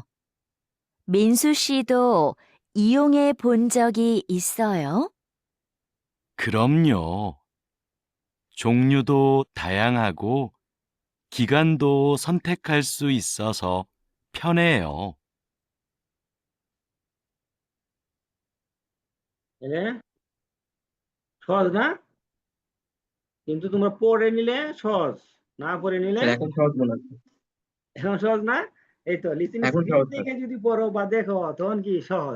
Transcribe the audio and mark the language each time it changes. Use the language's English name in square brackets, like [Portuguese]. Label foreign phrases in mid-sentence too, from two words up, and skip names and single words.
[Korean] 민수 씨도 이용해 본 적이 있어요? 그럼요. 종류도 다양하고 기간도 선택할 수 있어서 편해요. [Bangla] এলে সহজ না, কিন্তু তোমরা পড়ে নিলে সহজ, না পড়ে নিলে স্যার এখন সহজ মনে হচ্ছে। এখন সহজ না। এই তো লিসেনিং এখন স্ক্রিপ্ট সহজ স্যার। দেখে যদি পড়ো বা দেখো তখন কি সহজ।